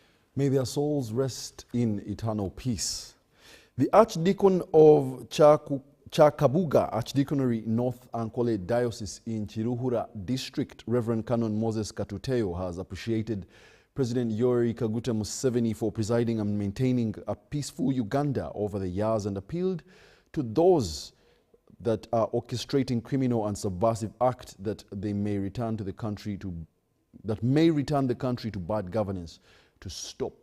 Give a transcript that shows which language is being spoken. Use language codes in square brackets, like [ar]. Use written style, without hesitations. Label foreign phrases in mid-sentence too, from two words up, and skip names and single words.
[en] May their souls rest in eternal peace. The Archdeacon of Chakabuga Archdeaconry North Ankole Diocese in Chiruhura District, Reverend Canon Moses Katuteo, has appreciated President Yoweri Museveni for presiding and maintaining a peaceful Uganda over the years and appealed to those that are orchestrating criminal and subversive acts that may return the country to bad governance to stop.